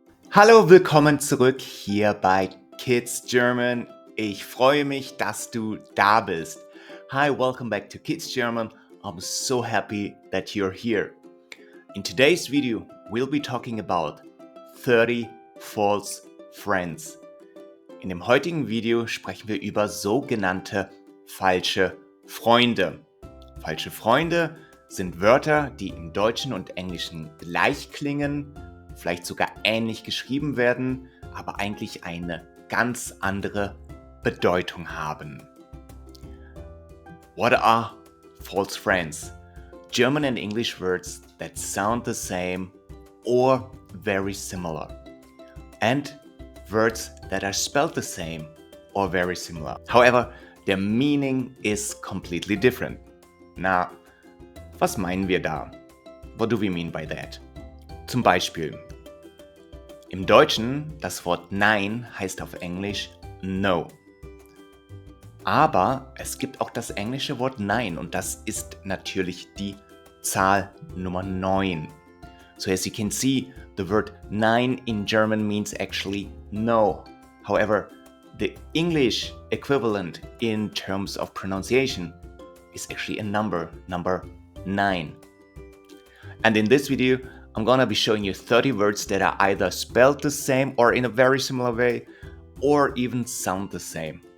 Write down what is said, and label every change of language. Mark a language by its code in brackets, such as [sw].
[de] Hallo, willkommen zurück hier bei KidsGerman. Ich freue mich, dass du da bist. [en] Hi, welcome back to KidsGerman. I'm so happy that you're here. In today's video, we'll be talking about 30 false friends. [de] In dem heutigen Video sprechen wir über sogenannte falsche Freunde. Falsche Freunde sind Wörter, die im Deutschen und Englischen gleich klingen, vielleicht sogar ähnlich geschrieben werden, aber eigentlich eine ganz andere Bedeutung haben. [en] What are false friends? German and English words that sound the same or very similar. And words that are spelled the same or very similar. However, their meaning is completely different. [de] Na, was meinen wir da? [en] What do we mean by that? [de] Zum Beispiel, im Deutschen das Wort Nein heißt auf Englisch No. Aber es gibt auch das englische Wort Nein und das ist natürlich die Zahl Nummer 9. [en] So as you can see, the word Nein in German means actually no. However, the English equivalent in terms of pronunciation is actually a number 9. And in this video, I'm gonna be showing you 30 words that are either spelled the same or in a very similar way, or even sound the same.